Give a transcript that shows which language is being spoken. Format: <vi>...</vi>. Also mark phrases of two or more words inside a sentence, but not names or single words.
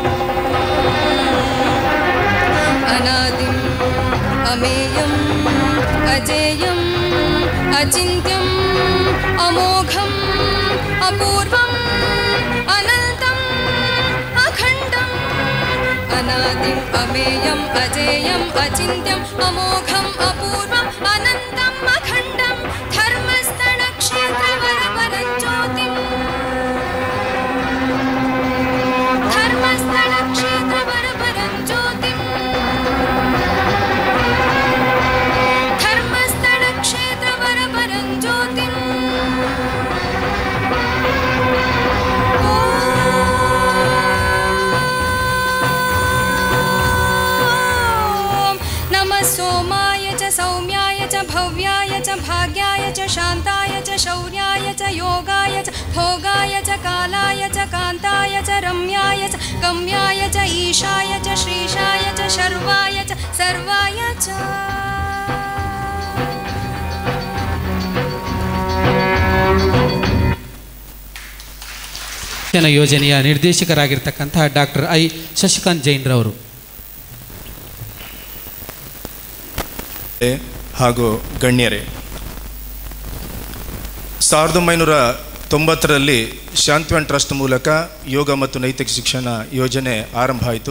<sa>ಅನಾದಿಂ ಅಮೇಯಂ ಅಜೇಯಂ ಅಚಿಂತ್ಯಂ ಅಮೋಘಂ ಅಪೂರ್ವಂ ಅನಂತಂ ಅಖಂಡಂ ಅನಾದಿಂ ಅಮೇಯಂ ಅಜೇಯಂ ಅಚಿಂತ್ಯಂ ಅಮೋಘಂ ಅಪೂರ್ವಂ ಅನಂತಂ ಅಖಂಡಂ ಧರ್ಮಸ್ಥಳ ಕ್ಷೇತ್ರ ವರವರಂ ಜ್ಯೋತಿಂ ಧರ್ಮಸ್ಥಳ ಕ್ಷೇತ್ರ ವರವರಂ ಜ್ಯೋತಿಂ ಧರ್ಮಸ್ಥಳ ಕ್ಷೇತ್ರ ವರವರಂ ಜ್ಯೋತಿಂ सोमाय च सौम्याय च भव्याय च भाग्याय च शान्ताय च शौर्याय च योगाय च भोगाय च कालाय च कान्ताय च रम्याय च गम्याय च ईशाय च श्रीशाय च शर्वाय च सर्वाय च</sa> <kn>ಯೋಜನೆಯ ನಿರ್ದೇಶಕರಾಗಿರ್ತಕ್ಕಂತಹ ಡಾಕ್ಟರ್ ಐ ಶಶಿಕಾಂತ್ ಜೈನ್ರವರು ಹಾಗೂ ಗಣ್ಯರೇ, 1990ರಲ್ಲಿ ಶಾಂತಿವನ್ ಟ್ರಸ್ಟ್ ಮೂಲಕ ಯೋಗ ಮತ್ತು ನೈತಿಕ ಶಿಕ್ಷಣ ಯೋಜನೆ ಆರಂಭ ಆಯಿತು.</kn>